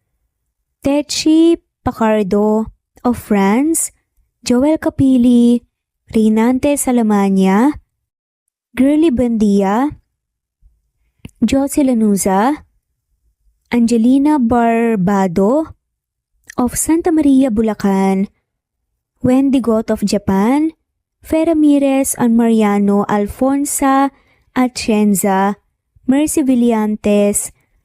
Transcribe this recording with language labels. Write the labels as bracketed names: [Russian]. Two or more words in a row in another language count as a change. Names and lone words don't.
[English] Techi Pacardo of France, Joel Capili, Rinante Salamania, Girly Bandia, Josie Lanuza, Angelina Barbado of Santa Maria, Bulacan, Wendy Gott of Japan, Fe Ramirez and Mariano Alfonsa Atienza, Mercy Villantes,